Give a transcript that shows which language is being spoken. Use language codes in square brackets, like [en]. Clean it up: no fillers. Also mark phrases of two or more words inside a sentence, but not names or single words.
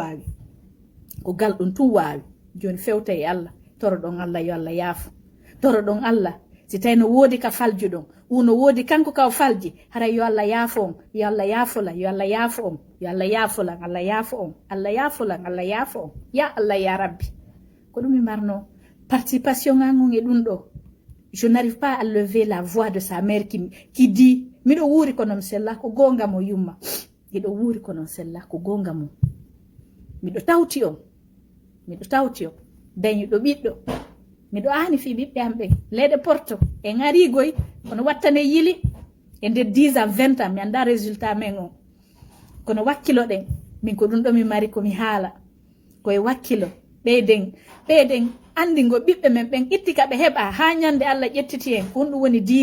[ff] tun wawi joni fewta e Allah toroɗon Allah yo Allah yaafo toroɗon Allah si tawi no woodi ka falju ɗon no woodi kanko ka o falji haray yo Allah yaafo on yo Allah yaafolan yo Allah yaafo on yo Allah yaafolan Allah yaafo on Allah yaafolan Allah yaafo on ya Allah ya rabbi ko ɗum mi marno participation an on e ɗum ɗo [fr] je n'arrive pas à lever la voix de sa mère qui dit [ff] miɗo wuuri ko noon sella ko gonga mo yumma miɗo wuuri ko noon sella ko gonga mo miɗo tawti on dañiɗo ɓiɗɗo miɗo aani fi ɓiɓɓe am ɓen leyɗe porto en arigoy kono wattane yili e nder [fr] 10 ans 20 ans [ff] mi anda résultat men on kono wakkilo ɗen min ko ɗum ɗo mi mari komi haala koye wakkilo ɓeyden andingo ɓiɓɓe men ɓen itti ka ɓe heɓa ha ñande Allah ƴettiti en ko hunɗum woni